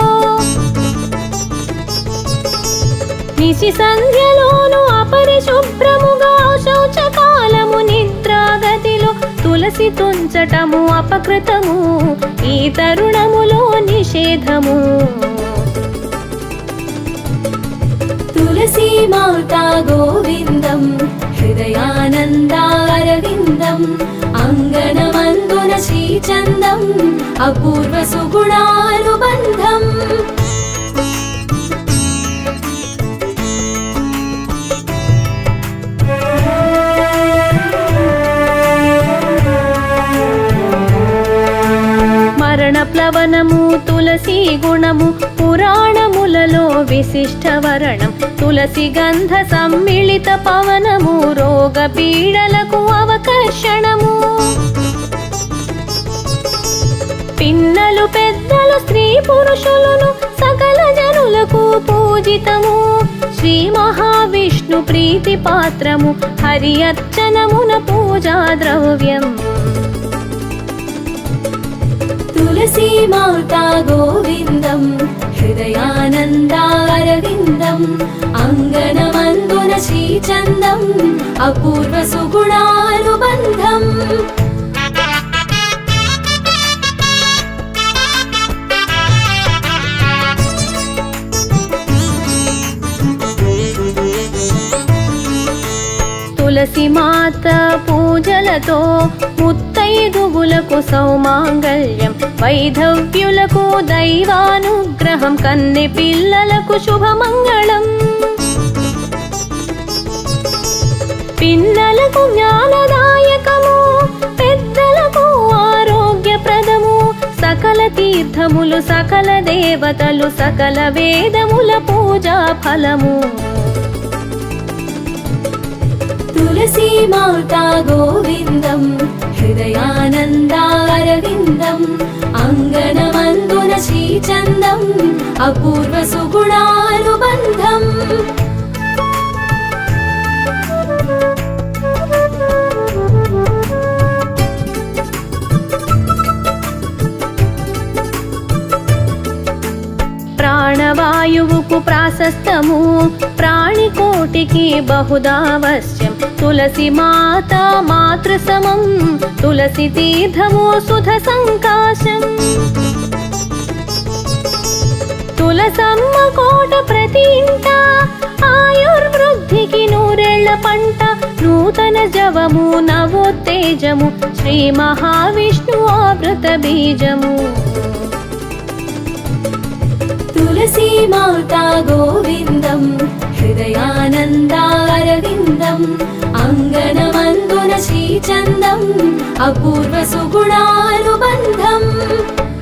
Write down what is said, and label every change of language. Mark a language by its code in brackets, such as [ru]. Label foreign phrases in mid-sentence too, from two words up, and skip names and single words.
[te] నిశి సంధ్యలోను అపరిశుభ్రముగా శౌచకాలము నిద్రాగతిలో తులసి తుంచటము అపకృతము ఈ తరుణములో నిషేధము [sa] तुलसी माता गोविन्दं हृदयानन्दारविन्दम् अङ्गनमन्दुन श्रीचन्दम् अपूर्व सुगुणानुबन्धम् [te] ప్లవనము తులసి గుణము పురాణములలో విశిష్ట వరణం తులసి గంధ సమ్మిళిత పవనము రోగ పీడలకు అవకర్షణము పిన్నలు పెద్దలు స్త్రీ పురుషులను సకల జనులకు పూజితము శ్రీ మహావిష్ణు ప్రీతి పాత్రము హరి అర్చనమున పూజా ద్రవ్యం [sa] तुलसी माता गोविन्दं हृदयानन्दारविन्दम् अङ्गनमन्दुन श्रीचन्दम् अपूर्व सुगुणानुबन्धम् [te] తులసి మాత పూజలతో ముత్తైదువులకు సౌమాంగళ్యం వైధవ్యులకు దైవానుగ్రహం కన్నె పిల్లలకు శుభమంగళం పిల్లలకు జ్ఞానదాయకము పెద్దలకు ఆరోగ్యప్రదము సకల తీర్థములు సకల దేవతలు సకల వేదముల పూజా ఫలము [sa] तुलसी माता गोविन्दं हृदयानन्दारविन्दम् अङ्गनमन्दुन श्रीचन्दम् अपूर्व सुगुणानुबन्धम् [te] ప్రాణవాయువుకు ప్రాశస్తము ప్రాణికోటికి బహుదావశ్యం తులసి మాత మాతృసమం తులసి తీర్థము సుధ సంకాశం తులసమ్మ కోట ప్రతి ఇంట ఆయుర్వృద్ధికి నూరేళ్ల పంట నూతన జవము నవోత్తేజము శ్రీ మహావిష్ణు ఆవృత బీజము [sa] तुलसी माता गोविन्दं हृदयानन्दारविन्दम् अङ्गनमन्दुन श्रीचन्दम् अपूर्व सुगुणानुबन्धम्